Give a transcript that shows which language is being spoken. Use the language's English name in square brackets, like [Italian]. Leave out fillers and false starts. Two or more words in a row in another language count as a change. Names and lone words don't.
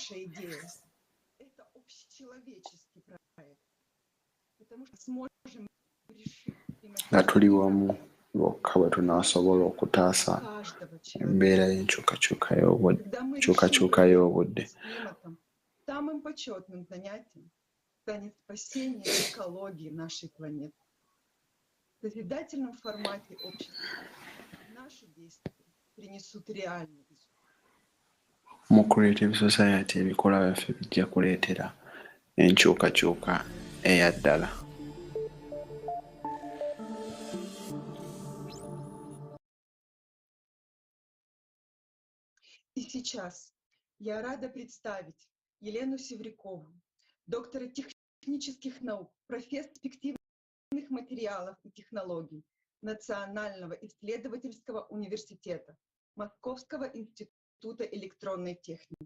[Ganda] Nga tuli wamu lwokka bwe tunaasobola okutaasa embeera y'enkyukakyuka y'obudde. [Russian] Самым почетным занятием станет спасение экологии нашей планеты. В созидательном формате общества наши действия принесут реальный результат. [Ganda] Mu Creative Society ebikolwa byaffe bijja kuleetera enkyukakyuka eya ddala. [Russian] И сейчас я рада представить Елену Севрякову, доктора технических наук, профессор перспективных материалов и технологий Национального исследовательского университета Московского института электронной техники.